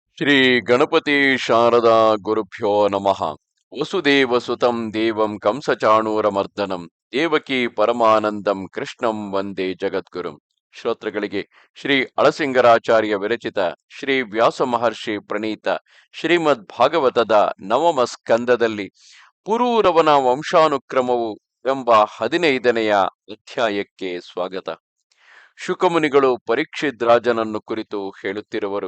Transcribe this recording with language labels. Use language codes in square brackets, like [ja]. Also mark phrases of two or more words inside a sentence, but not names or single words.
[sa] ಶ್ರೀ ಗಣಪತಿ ಶಾರದಾ ಗುರುಭ್ಯೋ ನಮಃ. ವಸುದೇವ ಸುತಂ ದೇವಂ ಕಂಸಚಾಣೂರಮರ್ದನಂ ದೇವಕಿ ಪರಮಾನಂದಂ ಕೃಷ್ಣಂ ವಂದೇ ಜಗದ್ಗುರುಂ. [kn] ಶ್ರೋತೃಗಳಿಗೆ ಶ್ರೀ ಅಳಸಿಂಗರಾಚಾರ್ಯ ವಿರಚಿತ ಶ್ರೀ ವ್ಯಾಸ ಮಹರ್ಷಿ ಪ್ರಣೀತ ಶ್ರೀಮದ್ ಭಾಗವತದ ನವಮ ಸ್ಕಂದದಲ್ಲಿ ಪುರೂರವನ ವಂಶಾನುಕ್ರಮವು ಎಂಬ 15ನೆಯ ಅಧ್ಯಾಯಕ್ಕೆ ಸ್ವಾಗತ. ಶುಕಮುನಿಗಳು ಪರೀಕ್ಷಿತ್ ರಾಜನನ್ನು ಕುರಿತು ಹೇಳುತ್ತಿರುವರು.